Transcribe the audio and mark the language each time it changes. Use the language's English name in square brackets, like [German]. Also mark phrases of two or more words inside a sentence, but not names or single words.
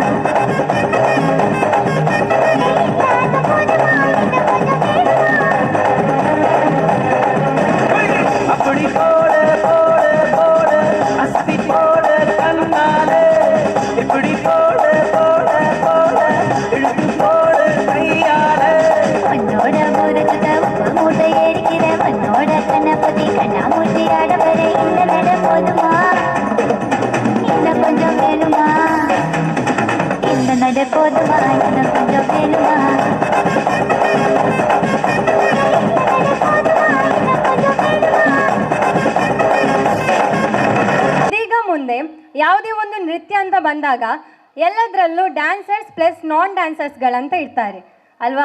[Tamil] அப்படி போடு போடு போடு அஸ்தி போடு கண்ணாலே இப்படி போடு போடு போடு இழுத்து போடு கையாலே உன்னோட முறுக்குத உப்பு மூட்டை ஏறிக்கிற உன்னோட கண்ண பொதி கண்ணா மூட்டி ஆடவர இந்த நட போதுமா இன்னும் கொஞ்சம் வேணுமா இந்த நட போதுமா இன்னும் கொஞ்சம் வேணுமா [Kannada] ಇದೀಗ ಮುಂದೆ ಯಾವುದೇ ಒಂದು ನೃತ್ಯ ಅಂತ ಬಂದಾಗ ಎಲ್ಲದರಲ್ಲೂ [English] dancers plus non dancersಗಳಂತ [Kannada] ಇರ್ತಾರೆ ಅಲ್ವಾ.